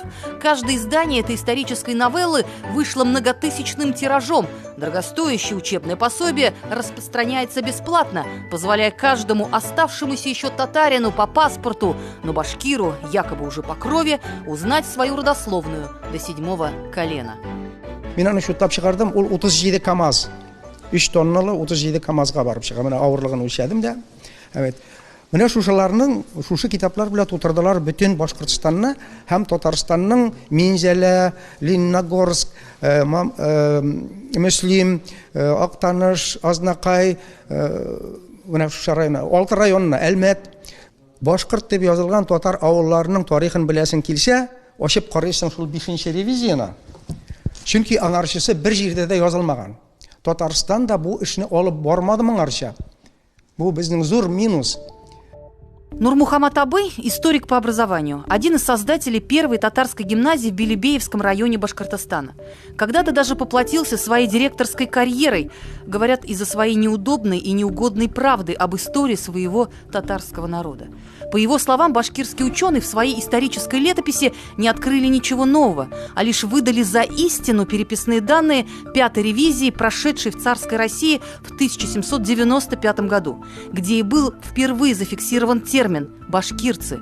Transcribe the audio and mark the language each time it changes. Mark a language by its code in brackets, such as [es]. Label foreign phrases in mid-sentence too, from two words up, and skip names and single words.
[ru] Каждое издание этой исторической новеллы вышло многотысячным тиражом. Дорогостоящее учебное пособие распространяется бесплатно, позволяя каждому оставшемуся еще татарину по паспорту, но башкиру, якобы уже по крови, узнать свою родословную до 7-го колена. [tt] Мен аны шуттап чыгардым, ул 37 КАМАЗ. 3 тонналы 37 КАМАЗга барып чыга. Менә авырлыгын үлчәдем дә. Менә шушыларның, шушы китаплар белән тутырдылар бөтен Башкортстанны һәм Татарстанның Минзәлә, Лениногорск, Мөслим, Актаныш, Азнакай, менә шушы районна, 6 районна, Әлмәт, Башкорт дип язылган татар авылларының тарихын беләсең килсә, ачып карыйсың шул 5-нче ревизияны. Чөнки аңарчысы бер җирдә дә язылмаган. Татарстан да бу эшне алып бармады моңарча. Бу безнең зур минус. Нурмухамат Абый – [ru] историк по образованию, один из создателей первой татарской гимназии в Белебеевском районе Башкортостана. Когда-то даже поплатился своей директорской карьерой, говорят, из-за своей неудобной и неугодной правды об истории своего татарского народа. По его словам, башкирские ученые в своей исторической летописи не открыли ничего нового, а лишь выдали за истину переписные данные 5-й ревизии, прошедшей в царской России в 1795 году, где и был впервые зафиксирован термин «башкирцы».